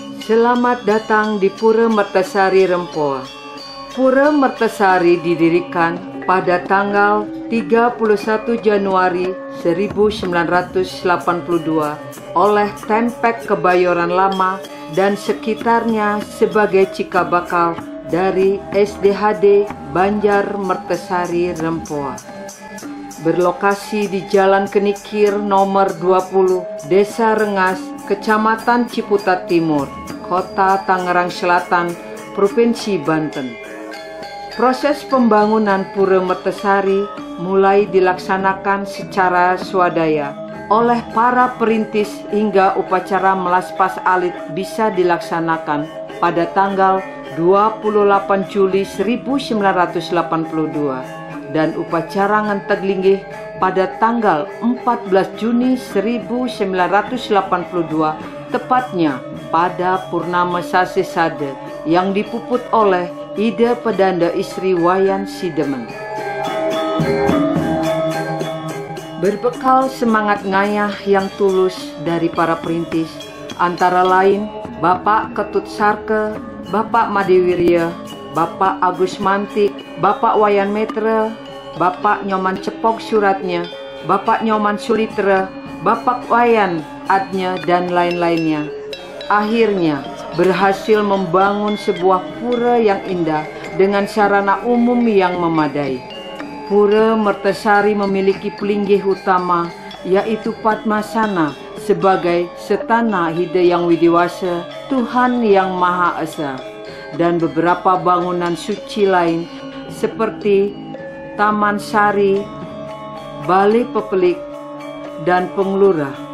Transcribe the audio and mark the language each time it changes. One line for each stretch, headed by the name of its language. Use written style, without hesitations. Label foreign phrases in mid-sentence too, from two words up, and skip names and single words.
Indonesian: Selamat datang di Pura Mertasari Rempoa. Pura Mertasari didirikan pada tanggal 31 Januari 1982 oleh Tempek Kebayoran Lama dan sekitarnya sebagai cikabakal dari SDHD Banjar Mertasari Rempoa. Berlokasi di Jalan Kenikir nomor 20, Desa Rengas, Kecamatan Ciputat Timur, Kota Tangerang Selatan, Provinsi Banten. Proses pembangunan Pura Mertasari mulai dilaksanakan secara swadaya oleh para perintis hingga upacara melaspas alit bisa dilaksanakan pada tanggal 28 Juli 1982 dan upacara ngentek linggih pada tanggal 14 Juni 1982 tepatnya pada Purnama Sasi Sade yang dipuput oleh Ida Pedanda Istri Wayan Sidemen. Berbekal semangat ngayah yang tulus dari para perintis, antara lain Bapak Ketut Sarke, Bapak Madewirya, Bapak Agus Mantik, Bapak Wayan Metre, Bapak Nyoman Cepok Suratnya, Bapak Nyoman Sulitra, Bapak Wayan Adnya, dan lain-lainnya. Akhirnya berhasil membangun sebuah pura yang indah dengan sarana umum yang memadai. Pura Mertasari memiliki pelinggih utama yaitu Padmasana sebagai Setana Hidayang Widiwasa, Tuhan yang Maha Esa, dan beberapa bangunan suci lain seperti Taman Sari, Balai Pepelik, dan Penglurah.